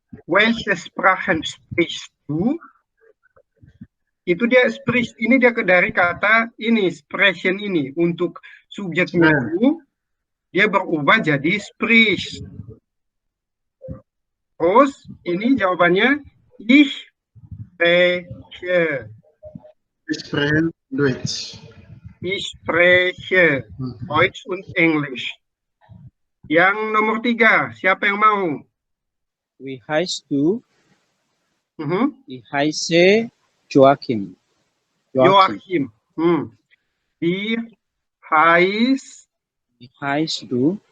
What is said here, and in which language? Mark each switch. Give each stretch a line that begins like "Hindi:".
German: Welche Sprachen sprichst du?
Indonesian: Itu dia sprich. Ini dia dari kata ini, sprechen ini. Untuk subjeknya du, dia berubah jadi sprich. Terus, ini jawabannya
German: ich spreche. Ich spreche Deutsch. Ich spreche Deutsch und Englisch.
Indonesian: Yang nomor 3, siapa yang mau?
German: Wie heißt du? Mhm. Ich heiße Joachim. Joachim. Wie heißt du?